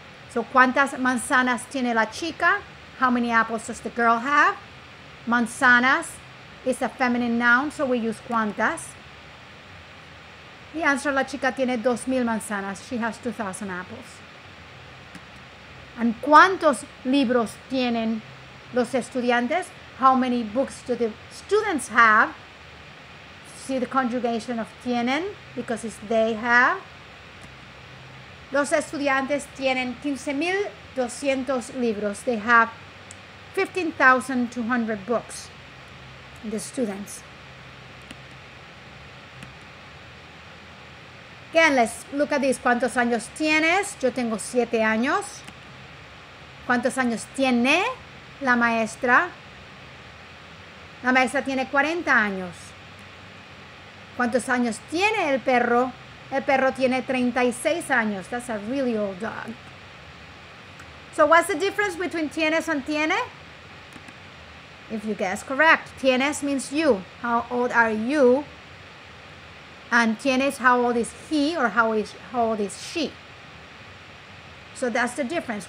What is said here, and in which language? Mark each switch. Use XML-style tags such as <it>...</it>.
<es>So, ¿cuántas manzanas tiene la chica?</es> <en>How many apples does the girl have? Manzanas is a feminine noun, so we use cuántas. The answer,</en> <es>la chica tiene 2,000 manzanas.</es> <en>She has 2,000 apples.</en> <es>And ¿cuántos libros tienen los estudiantes?</es> <en>How many books do the students have? See the conjugation of tienen, because it's they have.</en> <es>Los estudiantes tienen 15,200 libros.</es> <en>They have 15,200 books. The students. Again, let's look at this.</en> <es>¿Cuántos años tienes? Yo tengo 7 años. ¿Cuántos años tiene la maestra? La maestra tiene 40 años. ¿Cuántos años tiene el perro? El perro tiene 36 años.</es> <en>That's a really old dog. So what's the difference between tienes and tiene? If you guess correct. Tienes means you. How old are you? And tienes, how old is he or how old is she? So that's the difference.</en>